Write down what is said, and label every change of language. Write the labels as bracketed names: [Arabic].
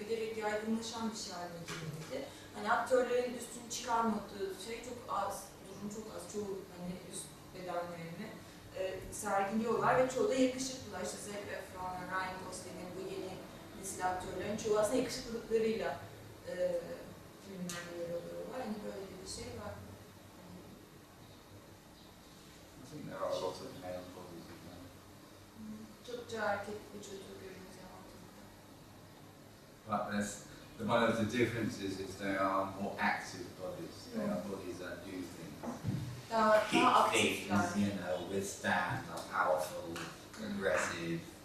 [Turkish] Giderek yaygınlaşan bir şey haline geldi. Hani aktörlerin üstünü çıkarmadığı şey çok az, durum çok az. Çoğu hani üst bedenlerini sergiliyorlar ve çoğu da yakışıklılar. İşte Zac Efron, Ryan Gosling'in bu yeni nesil aktörlerin çoğu aslında yakışıklılıklarıyla filmlerde yer alıyorlar. Hani böyle bir şey var. [English] I think there are a lot of male bodies as well. [Turkish] Çokça erkek vücudu görünüyor ortada. [English] But there's one of the differences is they are more active bodies. They are bodies that do things. [Turkish] Daha [English] Keep [Turkish] aktifler. [English] things, you know, withstand, are powerful, aggressive.